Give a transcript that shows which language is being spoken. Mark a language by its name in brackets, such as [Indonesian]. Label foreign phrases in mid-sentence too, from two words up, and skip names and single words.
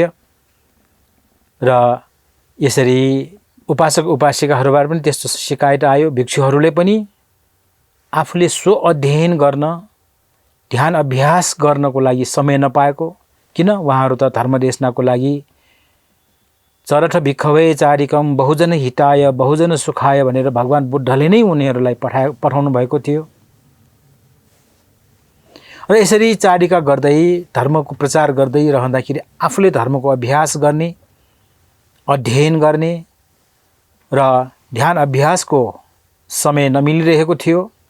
[Nepali] र यसरी उपासक उपासिकाहरूबाट पनि त्यस्तो शिकायत आयो। भिक्षुहरूले पनि आफूले स्व अध्ययन गर्न, ध्यान अभ्यास गर्नको लागि समय नपाएको, किन उहाँहरू त धर्मदेशनाको लागि [Pali] चरठ भिक्षवे चारिकम बहुजन हिताय बहुजन सुखाय [Nepali] भनेर भगवान बुद्धले नै उनीहरूलाई पठाउनु भएको थियो। र यसरी चाडिका गर्दै धर्मको प्रचार गर्दै रहँदाखेरि आफूले धर्मको अभ्यास गर्ने, अध्ययन गर्ने र ध्यान अभ्यासको समय नमिलिरहेको थियो।